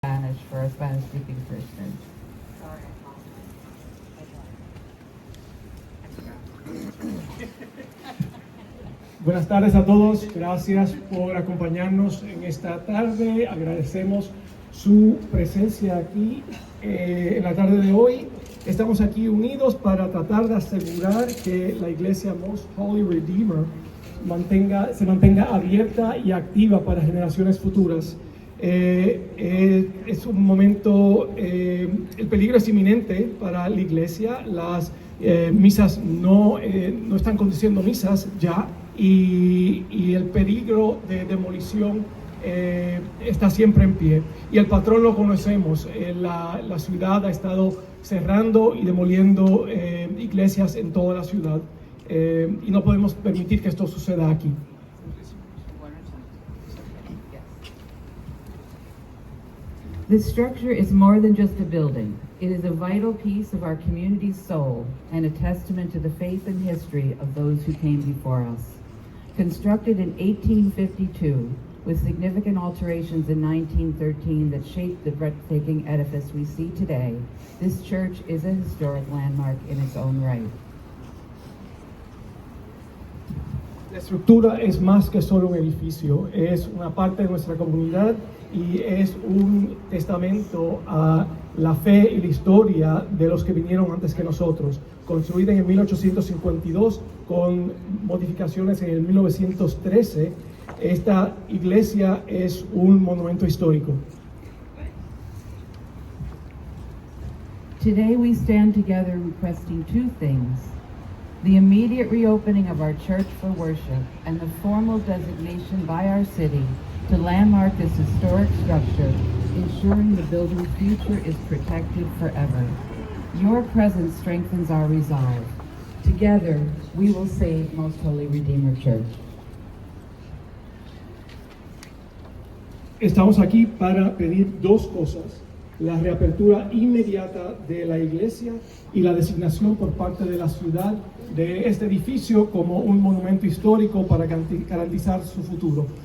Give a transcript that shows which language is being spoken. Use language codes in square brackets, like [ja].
[en] for our Spanish-speaking parishioners. [es] Buenas tardes a todos, gracias por acompañarnos en esta tarde, agradecemos su presencia aquí en la tarde de hoy. Estamos aquí unidos para tratar de asegurar que la iglesia Most Holy Redeemer se mantenga abierta y activa para generaciones futuras. Es un momento, el peligro es inminente para la iglesia, las misas no están conduciendo misas ya, y el peligro de demolición está siempre en pie. Y el patrón lo conocemos, la ciudad ha estado cerrando y demoliendo iglesias en toda la ciudad, y no podemos permitir que esto suceda aquí. [en] This structure is more than just a building. It is a vital piece of our community's soul and a testament to the faith and history of those who came before us. Constructed in 1852, with significant alterations in 1913 that shaped the breathtaking edifice we see today, this church is a historic landmark in its own right. [es] La estructura es más que solo un edificio, es una parte de nuestra comunidad y es un testamento a la fe y la historia de los que vinieron antes que nosotros. Construida en el 1852 con modificaciones en el 1913, esta iglesia es un monumento histórico. [en] Today we stand together requesting two things: the immediate reopening of our church for worship and the formal designation by our city to landmark this historic structure, ensuring the building's future is protected forever. Your presence strengthens our resolve. Together, we will save Most Holy Redeemer Church. [es] Estamos aquí para pedir dos cosas: la reapertura inmediata de la iglesia y la designación por parte de la ciudad de este edificio como un monumento histórico para garantizar su futuro.